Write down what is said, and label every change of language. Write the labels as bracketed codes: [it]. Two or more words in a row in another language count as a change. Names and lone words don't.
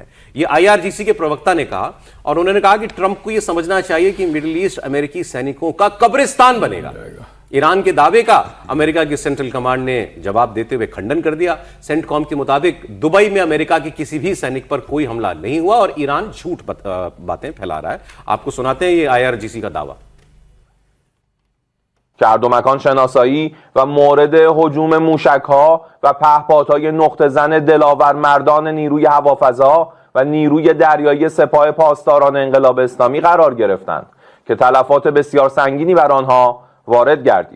[hi] ये IRGC के प्रवक्ता ने कहा, और उन्होंने कहा कि ट्रंप को यह समझना चाहिए कि [en] Middle East [hi] अमेरिकी सैनिकों का कब्रिस्तान बनेगा। ईरान के दावे का अमेरिका की सेंट्रल कमांड ने जवाब देते हुए खंडन कर दिया। सेंटकॉम के मुताबिक दुबई में अमेरिका के किसी भी सैनिक पर कोई हमला नहीं हुआ, और ईरान झूठ बातें फैला रहा है। आपको सुनाते हैं ये IRGC का दावा। [fa] گردومکان شناسایی و مورد هجوم موشک‌ها و پهپادهای نقطه‌زن دلاور مردان نیروی هوافضا و نیروی دریایی سپاه پاسداران انقلاب اسلامی قرار گرفتند که تلفات بسیار سنگینی بر آنها وارد گردید.